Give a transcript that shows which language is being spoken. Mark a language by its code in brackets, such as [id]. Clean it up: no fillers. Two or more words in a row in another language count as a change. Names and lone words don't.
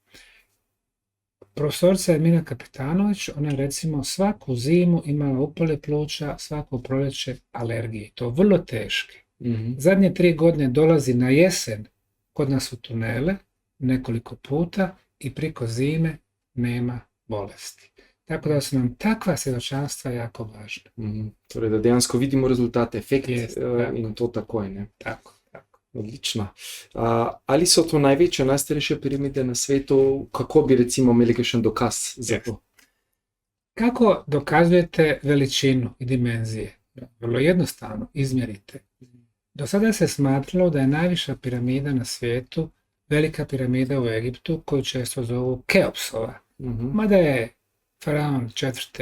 [bs] Profesorica Ermina Kapetanović, ona je recimo svaku zimu imala upale pluća, svako proljeće alergije. To vrlo teške. Zadnje 3 godine dolazi na jesen kod nas u tunele nekoliko puta i priko zime nema bolesti. Tako da su nam takva svjedočanstva jako važna. [sl] Torej, da dejansko vidimo rezultate, efekt in to takoj, ne? Tako. Odlično. Ali so to največje, najstarejše piramide na svetu? Kako bi recimo imeli kakšen dokaz za to? [bs] Kako dokazujete veličinu i dimenzije? Vrlo jednostavno, izmjerite. Do sada se smatralo da je najviša piramida na svijetu velika piramida u Egiptu, koju često zovu Keopsova. Mada je faraon 4.